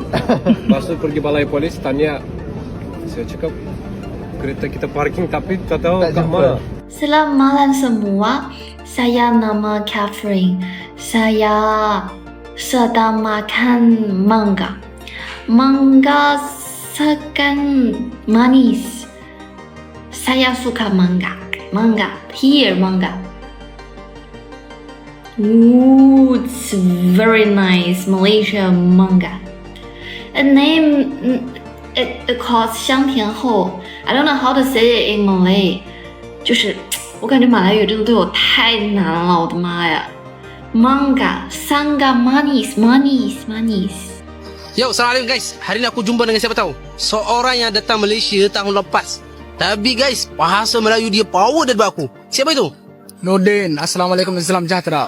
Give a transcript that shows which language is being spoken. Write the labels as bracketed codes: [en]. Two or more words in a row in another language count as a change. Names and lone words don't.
[ms] Lepas tu pergi balai polis, tanya. Saya cakap kereta kita parking tapi tak tahu kat mana. Selamat malam semua. Saya nama Catherine. Saya sedang makan mangga. Mangga sangat manis. Saya suka mangga. [en] Here mangga. Ooh, it's very nice. Malaysia mangga. The name it calls 香甜后. I don't know how to say it in Malay. [zh] 就是我感觉马来语这个对我太难了，我的妈呀 ！ [ms] Mangga, sangga manis. Yo, Assalamualaikum guys. Hari ni aku jumpa dengan siapa tahu? Seorang yang datang Malaysia tahun lepas. Tapi guys, bahasa Melayu dia power daripada aku. Siapa itu? Nordin. Assalamualaikum dan salam sejahtera.